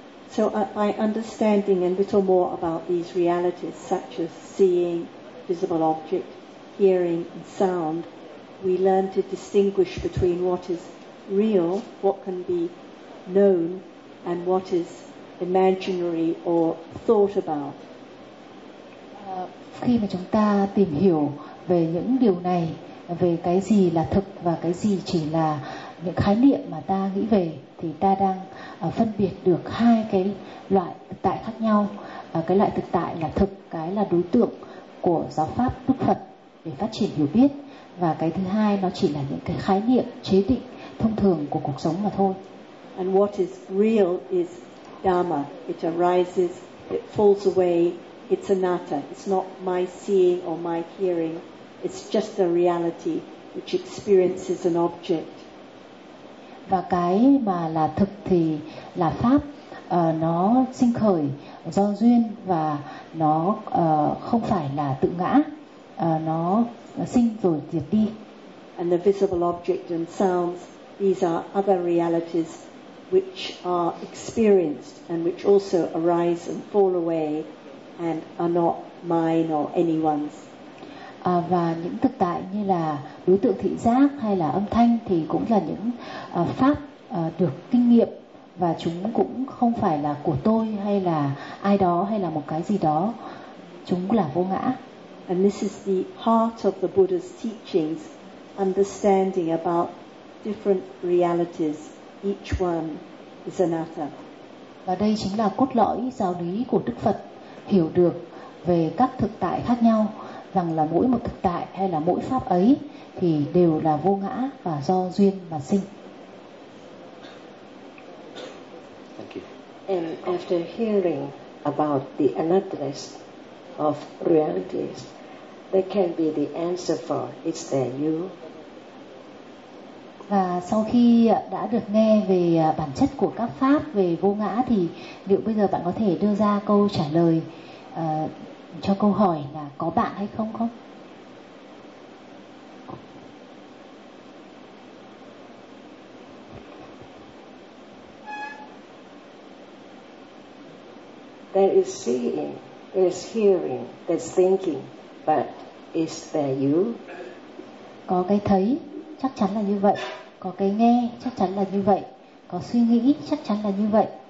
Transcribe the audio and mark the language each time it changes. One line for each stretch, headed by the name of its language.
English: So by understanding a little more about these realities, such as seeing visible object, hearing and sound, we learn to distinguish between what is real, what can be known, and what is imaginary or thought about.
Vietnamese: Khi mà chúng ta tìm hiểu về những điều này, về cái gì là thực và cái gì chỉ là những khái niệm mà ta nghĩ về, thì ta đang phân biệt được hai cái loại thực tại khác nhau. Cái loại thực tại là thực, cái là đối tượng của giáo pháp Đức Phật để phát triển hiểu biết, và cái thứ hai nó chỉ là những cái khái niệm chế định thông thường của cuộc sống mà thôi.
English: And what is real is Dharma. It arises, it falls away, it's anatta. It's not my seeing or my hearing. It's just a reality which experiences an object.
Vietnamese: Và cái mà là thực thì là pháp, nó sinh khởi do duyên, và nó không phải là tự ngã, nó sinh rồi diệt đi.
English: And the visible object and sounds, these are other realities which are experienced and which also arise and fall away and are not mine or anyone's.
Vietnamese: Và những thực tại như là đối tượng thị giác hay là âm thanh thì cũng là những pháp được kinh nghiệm và chúng cũng không phải là của tôi hay là ai đó hay là một cái gì đó. Chúng là vô ngã.
English: And this is the heart of the Buddha's teachings, understanding about different realities, each one is anatta.
Vietnamese: Và đây chính là cốt lõi giáo lý của Đức Phật, hiểu được về các thực tại khác nhau, rằng là mỗi một thực tại hay là mỗi pháp ấy thì đều là vô ngã và do duyên mà sinh.
English: And after hearing about the anattaness of realities, there can be the answer for is there you?
Vietnamese: Và sau khi đã được nghe về bản chất của các pháp về vô ngã thì liệu bây giờ bạn có thể đưa ra câu trả lời cho câu hỏi là có bạn hay không không?
English: There is seeing, there is hearing, there is thinking, but is there you?
Vietnamese: Có cái thấy, chắc chắn là như vậy. Có cái nghe, chắc chắn là như vậy. Có suy nghĩ, chắc chắn là như vậy.